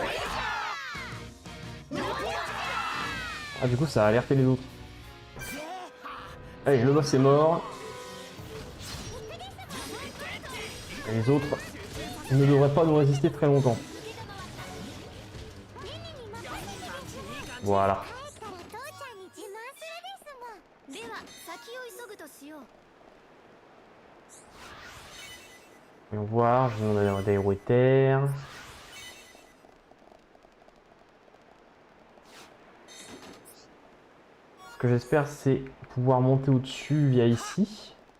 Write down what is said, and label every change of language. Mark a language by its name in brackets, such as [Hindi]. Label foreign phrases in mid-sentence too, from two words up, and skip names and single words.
[French] Ah du coup ça a alerté les autres. Allez, le boss est mort. Et les autres ne devraient pas nous résister très longtemps. Voilà. [Japanese] では先を急ぐとしよう。 [French] Voyons voir, je vais demander d'aéroéther. Ce que j'espère, c'est pouvoir monter au-dessus via ici.